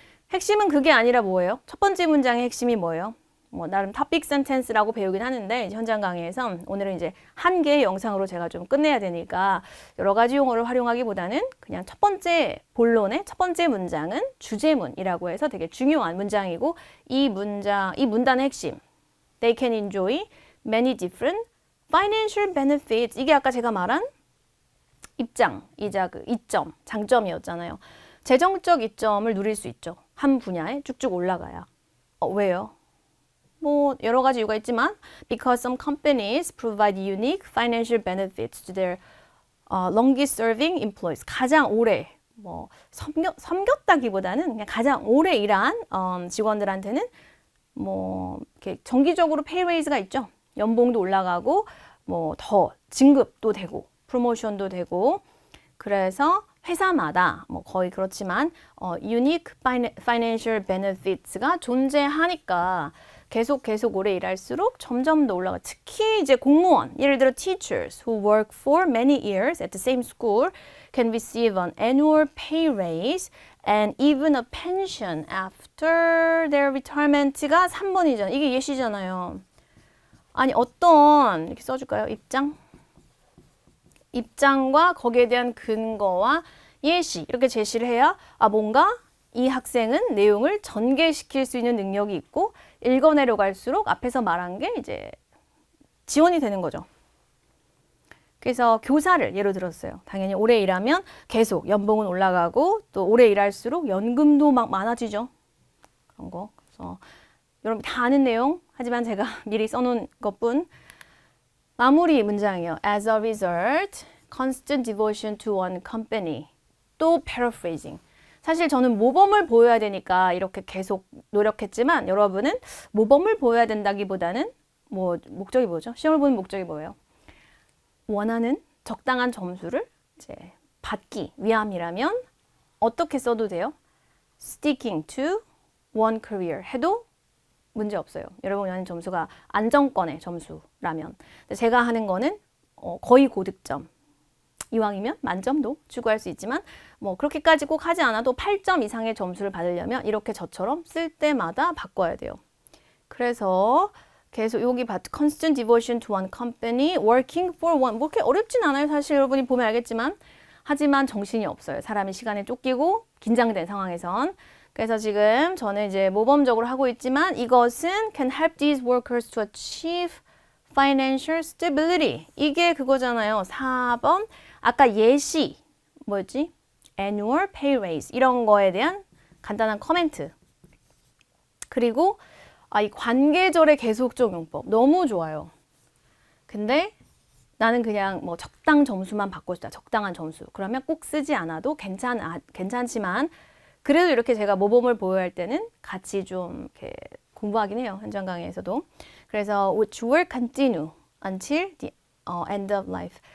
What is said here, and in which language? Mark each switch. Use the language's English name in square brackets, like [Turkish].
[Korean] 핵심은 그게 아니라 뭐예요? 첫 번째 문장의 핵심이 뭐예요? 나름 토픽 센텐스라고 배우긴 하는데 현장 강의에서 오늘은 이제 한 개의 영상으로 제가 좀 끝내야 되니까 여러 가지 용어를 활용하기보다는 그냥 첫 번째 본론의 첫 번째 문장은 주제문이라고 해서 되게 중요한 문장이고 이 문단의 핵심 [English] They can enjoy many different financial benefits [Korean] 이게 아까 제가 말한 입장이자 그 이점, 장점이었잖아요. 재정적 이점을 누릴 수 있죠. 한 분야에 쭉쭉 올라가야. 왜요? 뭐 여러 가지 이유가 있지만 [English] because some companies provide unique financial benefits to their longest serving employees. [Korean] 가장 오래 뭐 섬겼다기보다는 그냥 가장 오래 일한 직원들한테는 뭐 이렇게 정기적으로 페이 레이즈가 있죠. 연봉도 올라가고 뭐 더 진급도 되고 프로모션도 되고 그래서 회사마다 뭐 거의 그렇지만 [English] unique financial benefits [Korean] 가 존재하니까 계속 오래 일할수록 점점 더 올라가. 특히 이제 공무원, 예를 들어 [English] teachers who work for many years at the same school can receive an annual pay raise and even a pension after their retirement가 [Korean] 3번이잖아요. 이게 예시잖아요. 아니 어떤 이렇게 써줄까요? 입장과 거기에 대한 근거와 예시 이렇게 제시를 해야 뭔가 이 학생은 내용을 전개시킬 수 있는 능력이 있고 읽어내려갈수록 앞에서 말한 게 이제 지원이 되는 거죠. 그래서 교사를 예로 들었어요. 당연히 오래 일하면 계속 연봉은 올라가고 또 오래 일할수록 연금도 막 많아지죠. 그런 거. 그래서 여러분 다 아는 내용 하지만 제가 미리 써놓은 것뿐. 마무리 문장이요. [English] As a result, constant devotion to one company. [Korean] 또 paraphrasing. 사실 저는 모범을 보여야 되니까 이렇게 계속 노력했지만 여러분은 모범을 보여야 된다기보다는 뭐 목적이 뭐죠? 시험을 보는 목적이 뭐예요? 원하는 적당한 점수를 이제 받기 위함이라면 어떻게 써도 돼요? [English] Sticking to one career [Korean] 해도 문제 없어요. 여러분 원하는 점수가 안정권의 점수라면. 제가 하는 거는 거의 고득점. 이왕이면 만점도 추구할 수 있지만 뭐 그렇게까지 꼭 하지 않아도 8점 이상의 점수를 받으려면 이렇게 저처럼 쓸 때마다 바꿔야 돼요. 그래서 계속 여기 [English] constant devotion to one company, working for one. [Korean] 뭐 그렇게 어렵진 않아요. 사실 여러분이 보면 알겠지만 하지만 정신이 없어요. 사람이 시간에 쫓기고 긴장된 상황에선. 그래서 지금 저는 이제 모범적으로 하고 있지만 이것은 [English] can help these workers to achieve financial stability. [Korean] 이게 그거잖아요. 4번. 아까 예시 뭐였지? [English] annual pay raise [Korean] 이런 거에 대한 간단한 코멘트. 그리고 이 관계절의 계속적 용법 너무 좋아요. 근데 나는 그냥 뭐 적당 점수만 받고 싶다. 적당한 점수. 그러면 꼭 쓰지 않아도 괜찮지만 그래도 이렇게 제가 모범을 보여야 할 때는 같이 좀 이렇게 공부하긴 해요. 현장 강의에서도. [English] 그래서 which will continue until the end of life.